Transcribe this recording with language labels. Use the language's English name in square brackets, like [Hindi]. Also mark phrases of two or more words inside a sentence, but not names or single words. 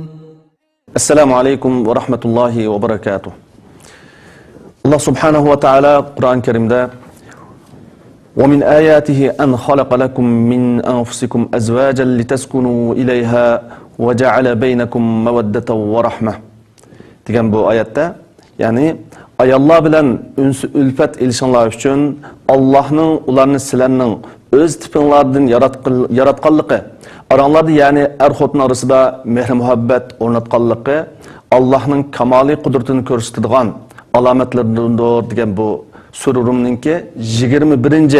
[Arabic] السلام عليكم ورحمة الله وبركاته. الله سبحانه وتعالى قرآن كريم ده ومن آياته أن خلق لكم من أنفسكم أزواجا لتسكنوا إليها وجعل بينكم مودة ورحمة [Uzbek] degan bu oyatda, ya'ni ayollar bilan ulfat ilishinglar uchun Allohning ularni sizlarning o'z tipinglardan yaratganligi, aranglarda ya'ni er-xotin orasida mehr muhabbat o'rnatganligi Allohning kamoliy qudratini ko'rsatadigan alomatlardir degan bu Sura Rum'ninki 21.